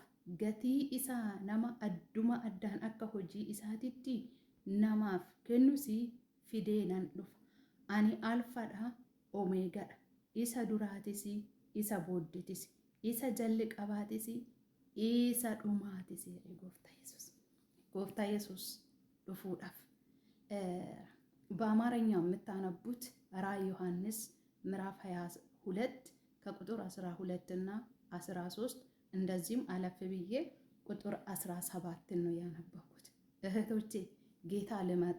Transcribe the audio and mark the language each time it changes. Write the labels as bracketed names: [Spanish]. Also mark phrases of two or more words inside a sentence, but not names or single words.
[Oromo] Gatii isaa nama adduma addaan akka hojii isaatitti namaaf kennus fidee nan dhufa. Ani alfadha, omeegadha, isa duraatis, isa booddeetis, isa jalqabaatis, isa dhumaatis jedhe Gooftaa Yesuus. Gooftaa Yesuus dhufuudhaaf [Amharic] በአማርኛ የምታነቡት ራዕይ ዮሐንስ ምዕራፍ 22 ከቁጥር 12 እና 13 እንደዚህም አለፍ ብዬ ቁጥር 17 ነው ያነበብኩት። እህቶቼ ጌታ ልመጣ